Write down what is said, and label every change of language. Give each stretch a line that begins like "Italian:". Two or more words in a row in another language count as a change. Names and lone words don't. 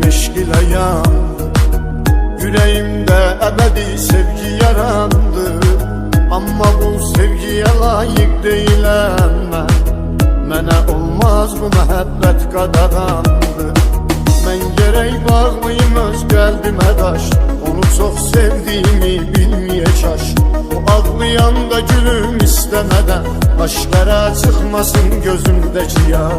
Azerbaijani: eşk ile yandı, yüreğimde ebedi sevgi yarandı.
Turkish: Ama bu sevgiye layık değilim ben,
Azerbaijani: mənə olmaz bu məhəbbət qadağandı. Mən gerek bağlıyım öz qəlbimə daş, onu çok sevdiğimi bilmeye çaş. O ağlayanda gülüm
Turkish: istemeden, aşkara çıkmasın gözümdeki yaş.